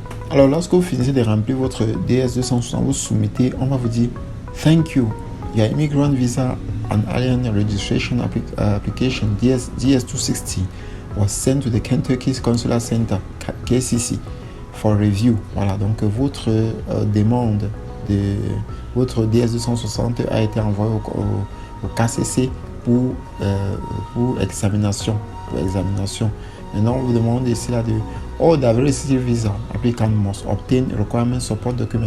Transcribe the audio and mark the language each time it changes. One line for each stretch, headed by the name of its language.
French: Alors, lorsque vous finissez de remplir votre DS260, vous soumettez, on va vous dire
English: Thank you. Your immigrant visa and alien registration application DS260 was sent to the Kentucky Consular Center, KCC, for review.
French: Voilà, donc votre demande de votre DS260 a été envoyée au KCC pour examination. Maintenant, on vous demande ici là de
English: All diversity visa applicant must obtain requirement support document.